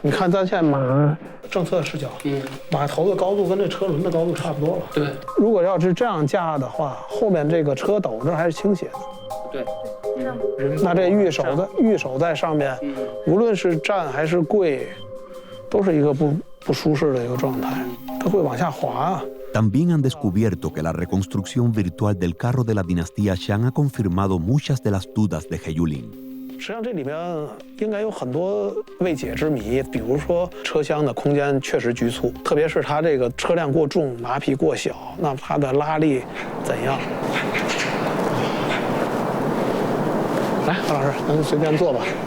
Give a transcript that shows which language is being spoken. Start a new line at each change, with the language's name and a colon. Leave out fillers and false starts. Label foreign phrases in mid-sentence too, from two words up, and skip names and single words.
Chinese: 你看咱现在马正侧视角，马头的高度跟这车轮的高度差不多了。对，如果要是这样架的话，后面这个车斗这还是倾斜的。对，那这玉手在上面，无论是站还是跪，都是一个不舒适的一个状态，它会往下滑啊。
Spanish: También han descubierto que la reconstrucción virtual del carro de la dinastía Shang ha confirmado muchas de las dudas de He Yulin.
Chinese: 实际上这里面应该有很多未解之谜，比如说车厢的空间确实局促，特别是它这个车辆过重、马匹过小，那它的拉力怎样？来，何老师，咱随便坐吧。